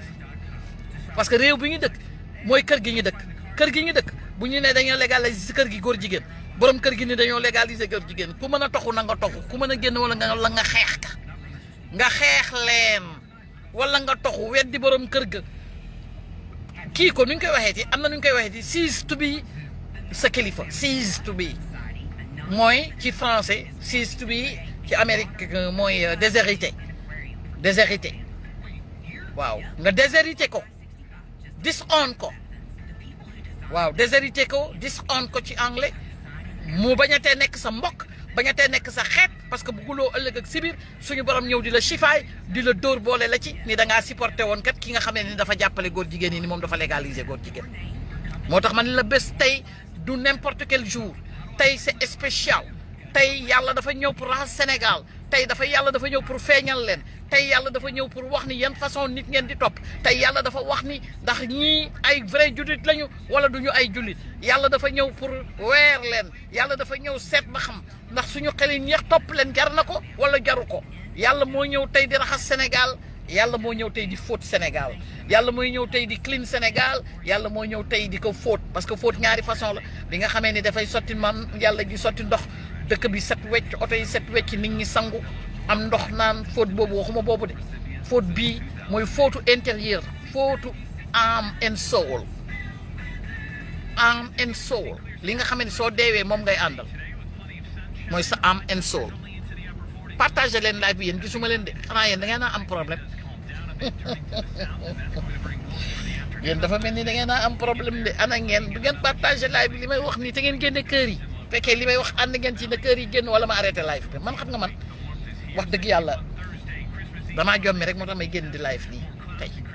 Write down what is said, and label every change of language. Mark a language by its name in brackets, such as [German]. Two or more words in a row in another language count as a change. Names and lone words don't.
[Wolof] parce que réew bi ñu dëkk mooy kër gi ñu dëkk bu ñu ne dañoo légaliser si kër gi góor jigéen borom kër gi ni dañoo légaliser góor jigéen ku mën a toxu na nga toxu ku mën a génn wala nga xeex ka nga xeex leen wala nga toxu weddi borom kër ga kii ko nu ñu koy waxeeti am na nu ñu koy waxeeti [English] cease to be [Wolof] sa kilifa [English] cease to be [Wolof] mooy ci français [English] cease to be [Wolof] ci Amérique mooy déshérité waaw nga déshérité ko disown ko waaw déshérité ko disown ko ci anglais mu bañatee nekk sa mbokk bañatee nekk sa xeet parce que bugguloo ëllëg ak sibir suñu borom ñëw di la chifaay di la dóor boole la ci ni da ngaa supporté woon kat ki nga xam ne ni dafa jàppale góor jigéen yi ni moom dafa légaliser góor jigéen moo tax man la bés tey du [French] n'importe quel jour [Wolof] tey [French] c'est spécial [Wolof] tey yàlla dafa ñëw pour raxas Sénégal tey yàlla dafa ñëw pour feeñal leen tey yàlla dafa ñëw pour wax ni yan façon nit ngeen di topp tey yàlla dafa wax ni ndax ñii ay vrai jullit lañu wala duñu ay jullit yàlla dafa ñëw pour weer leen yàlla dafa ñëw seet ba xam ndax suñu xel yi ñeex topp leen jar na ko wala jaru ko yàlla moo ñëw tey di raxas Sénégal yàlla moo ñëw tey di fóot Sénégal yàlla mooy ñëw tey di clean Sénégal yàlla moo ñëw tey di ko fóot parce que fóot ñaari façon la bi nga xamee ni dafay sotti man yàlla ji sotti ndox dëkk bi set wecc oto yi set wecc nit ñi sangu am ndox naan fóot boobu waxuma boobu de fóot bii mooy fóotu intérieur fóotu âme [English] and soul [Wolof] âme [English] and soul [Wolof] li nga xam ne soo deewee moom ngay àndal mooy sa âme [English] and soul [Wolof] partagé leen live bi yéen gisuma leen de xanaa yéen da ngeen a am problème yéen dafa mel ni da ngeen a am problème de ana ngeen du ngeen partagé live bi li may wax nii te ngeen génne kër yi fekkee li may wax ànd ngeen ci ne kër yi génn wala ma arrêté live bi man xam nga man wax dëgg yàlla damaa jommi rek moo tax may génn di live nii tey